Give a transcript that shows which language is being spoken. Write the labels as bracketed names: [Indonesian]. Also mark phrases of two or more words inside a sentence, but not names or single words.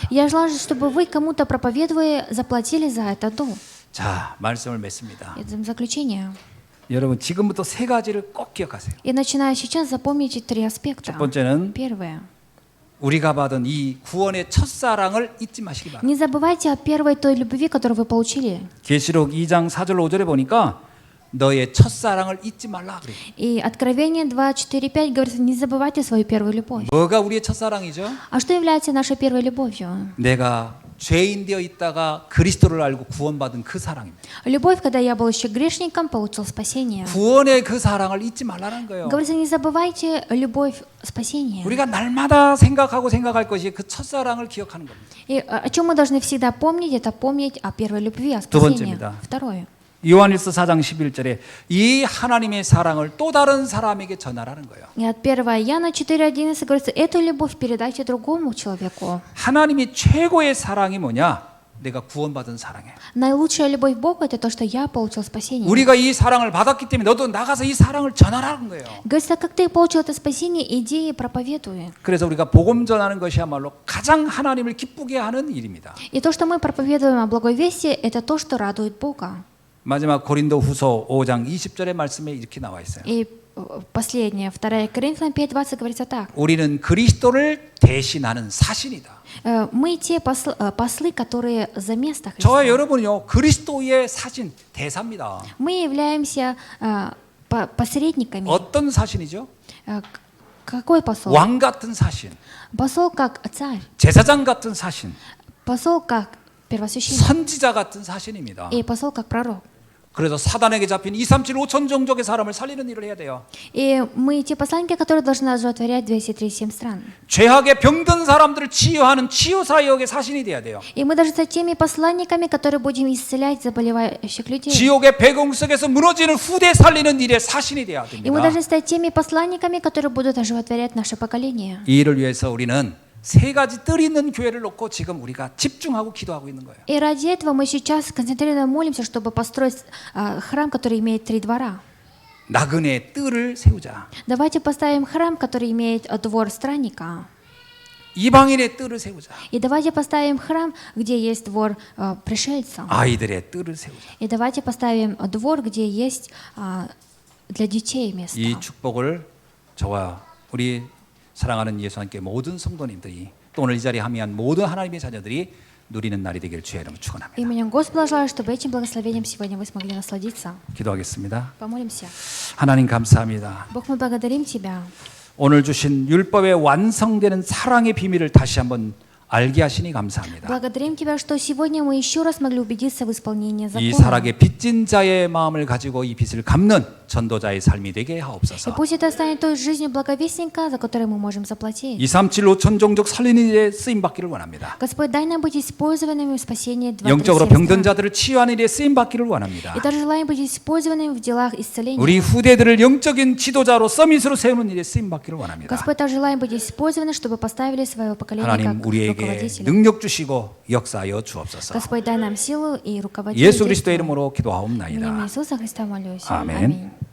[Russian] Я желаю, чтобы вы кому-то проповедуя заплатили за это долг. [Korean] 자, 말씀을 맺습니다. [Russian] Это заключение. [Korean] 여러분, 지금부터 세 가지를 꼭 기억하세요. [Russian] И начиная сейчас запомните три аспекта. [Korean] 첫 번째는 [Russian] Первое. [Korean] 우리가 받은 이 구원의 첫사랑을 잊지 마시기 바랍니다. [Russian] Не забывайте о первой той любви, которую вы получили. [Korean] 계시록 2장 4절 5절에 보니까 너의 첫사랑을 잊지 말라 그래요. [Russian] И Откровение 2:4-5 говорится, не забывайте свою первую любовь. [Korean] 뭐가 우리의 첫사랑이죠? [Russian] А что является нашей первой любовью? [Korean] 내가 죄인 되어 있다가 그리스도를 알고 구원받은 그 사랑입니다. [Russian] Любовь, когда я был еще грешником, получил спасение. [Korean] 구원의 그 사랑을 잊지 말라는 거예요. [Russian] Говорится, не забывайте любовь спасения. [Korean] 우리가 날마다 생각할 것이 그 첫사랑을 기억하는 겁니다. [Russian] И о чем мы должны всегда помнить, это помнить о первой любви, о [Korean] 두 [Russian] спасении. [Korean] 번째입니다. [Russian] Второе. [Korean] 요한일서 4장 11절에 이 하나님의 사랑을 또 다른 사람에게 전하라는 거예요. [Russian] И от 1 Иоанна 4:11 говорится, эту любовь передайте другому человеку. [Korean] 하나님이 최고의 사랑이 뭐냐? 내가 구원받은 사랑이에요. [Russian] Наилучшая любовь Бога это то, что я получил спасение. [Korean] 우리가 이 사랑을 받았기 때문에 너도 나가서 이 사랑을 전하라는 거예요. [Russian] Говорится, как ты получил это спасение, иди и проповедуй. [Korean] 그래서 우리가 복음 전하는 것이야말로 가장 하나님을 기쁘게 하는 일입니다. [Russian] И то, что мы проповедуем о благовестии, это то, что радует Бога. [Korean] 마지막 고린도후서 5장 20절의 말씀에 이렇게 나와 있어요. [Russian] И последнее, 2 Коринфянам 5:20 говорится так. [Korean] 우리는 그리스도를 대신하는 사신이다. [Russian] Мы те послы, которые за место [Korean] 저와 [Russian] Христа. [Korean] 여러분은요 그리스도의 사신 대사입니다. [Russian] Мы являемся посредниками. [Korean] 어떤 사신이죠? [Russian] Какой посол? [Korean] 왕 같은 사신, [Russian] Посол как царь, [Korean] 제사장 같은 사신, [Russian] посол как первосвященник [Korean] 선지자 같은 사신입니다. [Russian] и посол как пророк. [Korean] 그래서 사단에게 잡힌 237 5천 종족의 사람을 살리는 일을 해야 돼요. [Russian] И мы те посланники, которые должны оживотворять 237 стран. [Korean] 죄악에 병든 사람들을 치유하는 치유사역의 사신이 돼야 돼요. [Russian] И мы должны стать теми посланниками, которые будем исцелять заболевающих людей. [Korean] 지옥의 배공 속에서 무너지는 후대 살리는 일의 사신이 돼야 [Russian] И мы [Korean] 됩니다. [Russian] должны стать теми посланниками, которые будут оживотворять наше поколение. [Korean] 이 일을 위해서 우리는 세 가지 뜰 있는 교회를 놓고 지금 우리가 집중하고 기도하고 있는 거예요. [Russian] И ради этого мы сейчас концентрированно молимся, чтобы построить храм, который имеет 3 двора. [Korean] 나그네 뜰을 세우자. [Russian] Давайте поставим храм, который имеет двор странника. [Korean] 이방인의 뜰을 세우자. [Russian] И давайте поставим храм, где есть двор пришельца. [Korean] 아이들의 뜰을 세우자. [Russian] И давайте поставим двор, где есть для детей место. [Korean] 이 축복을 저와 우리 사랑하는 예수 함께 모든 성도님들이 또 오늘 이 자리에 함께한 모든 하나님의 자녀들이 누리는 날이 되길 주의 이름으로 축원합니다. [Russian] Именем Господа желаю, чтобы этим благословением сегодня вы смогли насладиться. [Korean] 기도하겠습니다. [Russian] Помолимся. [Korean] 하나님 감사합니다. [Russian] Бог, мы благодарим Тебя. [Korean] 오늘 주신 율법의 완성되는 사랑의 비밀을 다시 한번 알게 하시니 감사합니다. [Russian] Благодарим Тебя, что сегодня мы еще раз могли убедиться в исполнении [Korean] 이 [Russian] закона. [Korean] 사랑의 빚진 자의 마음을 가지고 이 빚을 갚는 전도자의 삶이 되게 [Russian] И [Korean] 하옵소서. [Russian] пусть это станет той жизнью благовестника, за которой мы можем заплатить. [Korean] 237 5천 종족 살리는 일에 쓰임 받기를 원합니다. [Russian] Господь, дай нам быть использованными в спасении 237 [Korean] 영적으로 병든 [Russian] стран. [Korean] 자들을 치유하는 일에 쓰임 받기를 원합니다. [Russian] И также желаем быть использованными в делах исцеления. [Korean] 우리 후대들을 영적인 지도자로 서밋으로 세우는 일에 쓰임 받기를 원합니다. [Russian] Господь, также желаем быть использованы, чтобы поставили своего поколения [Korean] 하나님 [Russian] как [Korean] 우리에게 [Russian] руководителя. [Korean] 능력 주시고 역사하여 주옵소서. [Russian] Господь, дай нам силу и руководить. [Korean] 예수 그리스도의 이름으로 기도하옵나이다. [Russian] Именем Иисуса Христа молюсь. [Korean] 아멘. [Russian] Аминь.